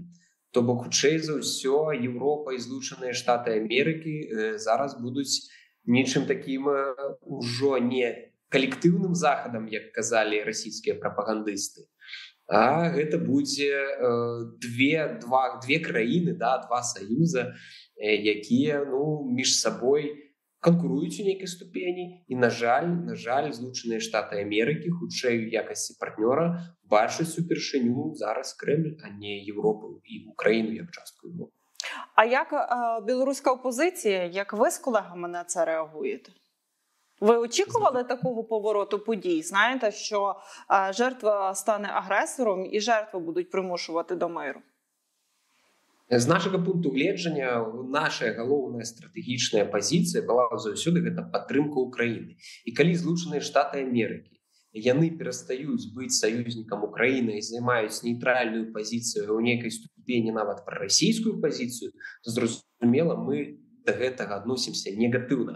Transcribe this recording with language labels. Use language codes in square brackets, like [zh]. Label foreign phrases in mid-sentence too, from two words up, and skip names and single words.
[be] То бок, хутчэй за ўсё, Еўропа і Злучаныя Штаты Амерыкі зараз будуць нечым такім ужо не калектыўным захадам, як казалі расійскія прапагандысты, а гэта будзе две краіны, два саюза, якія, ну, між сабой канкуруюць у нейкай ступені, і, на жаль, Злучаныя Штаты Амерыкі, хутчэй у якасці партнёра, бачаць упершыню зараз Кремль, а не [uk] Європу і Україну як частку Європи. А як білоруська опозиція, як ви з колегами на це реагуєте? Ви очікували такого повороту подій? Знаєте, що жертва стане агресором і жертву будуть примушувати до миру? [be] З нашага пункту гледжання, наша галоўная стратэгічная пазіцыя была заўсёды гэта падтрымка Украіны. І калі Злучаныя Штаты Амерыкі яны перастаюць быць саюзнікам Украіны і займаюць нейтральную пазіцыю ў нейкай ступені нават прарасійскую пазіцыю, то зразумела, мы да гэтага адносімся негатыўна.